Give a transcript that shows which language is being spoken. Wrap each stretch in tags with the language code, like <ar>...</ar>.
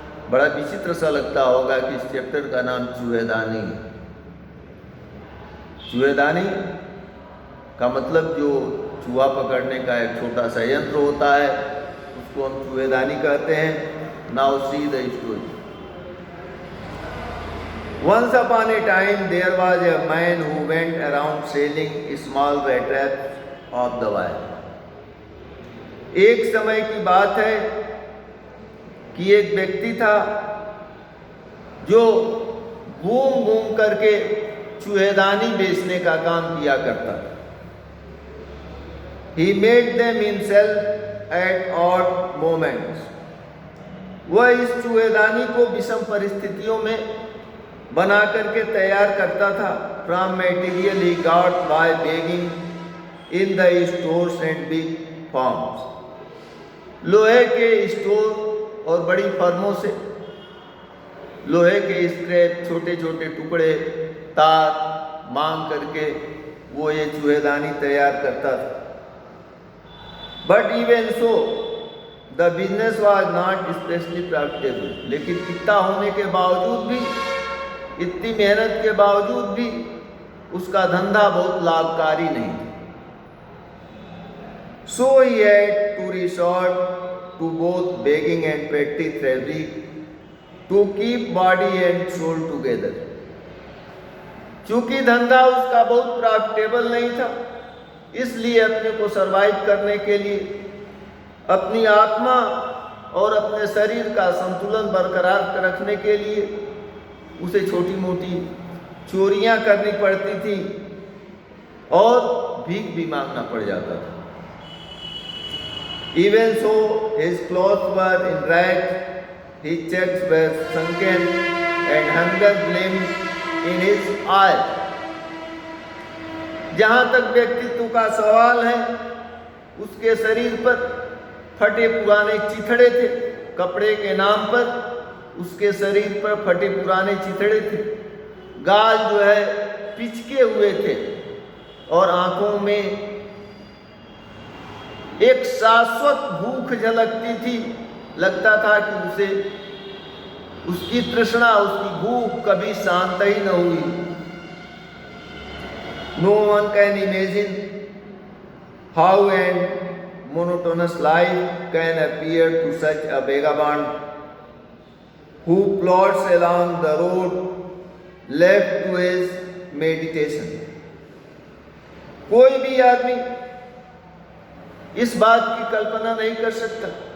<hi>बड़ा विचित्र सा लगता होगा कि इस चैप्टर का नाम चूहेदानी. चूहेदानी का मतलब जो चूहा पकड़ने का एक छोटा सा यंत्र होता है उसको हम चूहेदानी कहते हैं.</hi> <en>Now see the story. Once upon a time there was a man who went around selling small rat traps of the wild.</en> <hi>एक समय की बात है कि एक व्यक्ति था जो घूम घूम करके चूहेदानी बेचने का काम किया करता था.</hi> <en>He made them himself at odd moments.</en> <hi>वह इस चूहेदानी को विषम परिस्थितियों में बना करके तैयार करता था.</hi> <en>From material he got by begging in the stores and big farms.</en> <hi>लोहे के स्टोर और बड़ी फर्मों से लोहे के स्क्रैप, छोटे छोटे टुकड़े, तार मांग करके वो ये चूहेदानी तैयार करता था.</hi> <en>But even so, the business was not especially profitable.</en> <hi>लेकिन इतना होने के बावजूद भी, इतनी मेहनत के बावजूद भी उसका धंधा बहुत लाभकारी नहीं था.</hi> <en>So he had to resort to both begging and petty thievery to keep body and soul together.</en> <hi>चूंकि धंधा उसका बहुत प्रॉफिटेबल नहीं था, इसलिए अपने को सरवाइव करने के लिए, अपनी आत्मा और अपने शरीर का संतुलन बरकरार रखने के लिए उसे छोटी मोटी चोरियां करनी पड़ती थी और भीख भी मांगना पड़ जाता था.</hi> <en>Even so, his clothes were in rags, his checks were sunken, and hunger gleamed in his eyes.</en> <hi>जहाँ तक व्यक्तित्व का सवाल है, उसके शरीर पर फटे पुराने चिथड़े थे. कपड़े के नाम पर उसके शरीर पर फटे पुराने चिथड़े थे. गाल जो है पिचके हुए थे और आंखों में एक शाश्वत भूख झलकती थी. लगता था कि उसे उसकी तृष्णा, उसकी भूख कभी शांत ही न हुई.</hi> <en>No one can imagine how an monotonous life can appear to such a vagabond who plods along the road left to his meditation.</en> <hi>कोई भी आदमी इस बात की कल्पना नहीं कर सकता.</hi>